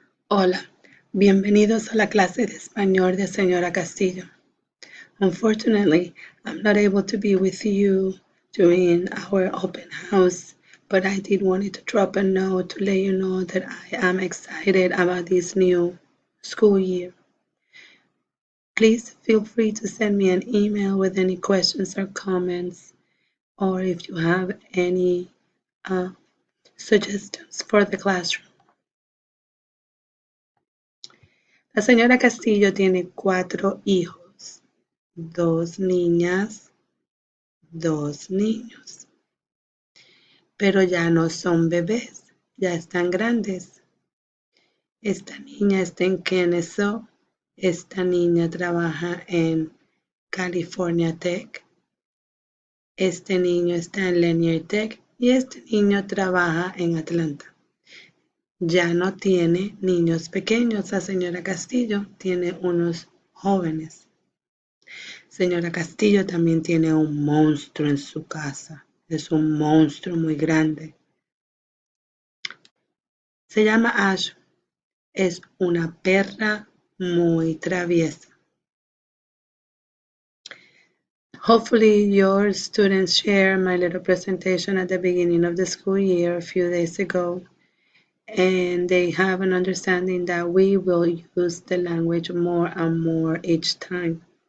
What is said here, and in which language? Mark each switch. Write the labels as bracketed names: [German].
[Spanish] Hola, bienvenidos a la clase de español de Señora Castillo. [English] Unfortunately, I'm not able to be with you during our open house, but I did want to drop a note to let you know that I am excited about this new school year. Please feel free to send me an email with any questions or comments, or if you have any suggestions for the classroom. [Spanish] La señora Castillo tiene 4 hijos, 2 niñas, 2 niños, pero ya no son bebés, ya están grandes. Esta niña está en Kennesaw, esta niña trabaja en California Tech, este niño está en Lanier Tech y este niño trabaja en Atlanta. Ya no tiene niños pequeños, la señora Castillo tiene unos jóvenes. Señora Castillo también tiene un monstruo en su casa. Es un monstruo muy grande. Se llama Ash. Es una perra muy traviesa. [English] Hopefully your students share my little presentation at the beginning of the school year a few days ago, and they have an understanding that we will use the language more and more each time.